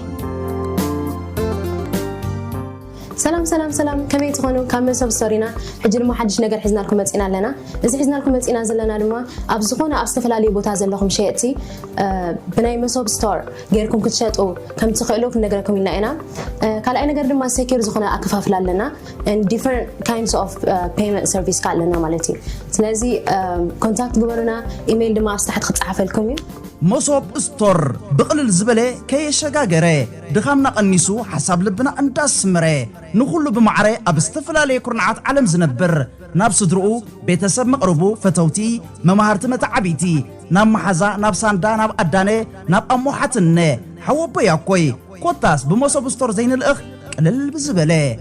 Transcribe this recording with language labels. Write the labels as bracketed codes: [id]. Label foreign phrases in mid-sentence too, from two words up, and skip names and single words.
[ti] ሰላም ከመይ ትኾኑ ካብ መሶብ ስቶሪና ሕጂ ድማ ሓድሽ ነገር ሒዝናልኩም መፂና ኣለና እዚ ሒዝናልኩም መፂና ዘለና ድማ ኣብ ዝኾነ ኣብ ዝተፈላለዩ ቦታ ዘለኹም ሸየጥቲ ብናይ መሶብ ስቶር ጌርኩም ክትሸጡ ከም ትኽእሉ ክንነግረኩም ኢና ካልኣይ ነገር ድማ ሴኪር ዝኾነ ኣከፋፍላ ኣለና [en] and different kinds of payment service [ti] ካለና ማለት እዩ ስለዚ ኮንታክት ግበሩና ኢሜይል ድማ ኣብታሕቲ ክትጻሓፈልኩም እዩ መሶብ ስቶር ብቕልል ዝበለ ከየሸጋገረ ድኻምና ቀኒሱ ሓሳብ ልብና እንዳስምረ ንኹሉ ብማዕረ ኣብ ዝተፈላለየ ኩርናዓት ዓለም ዝነብር ናብ ስድርኡ ቤተሰብ መቕረቡ ፈተውቲ መማሃርቲ መተዓቢቲ ናብ መሓዛ ናብ ሳንዳ ናብ ኣዳነ ናብ ኣሞሓትነ ሓወቦ ያኮይ ኮታስ ብመሶብ ስቶር ዘይንልእኽ ቅልል ብዝበለ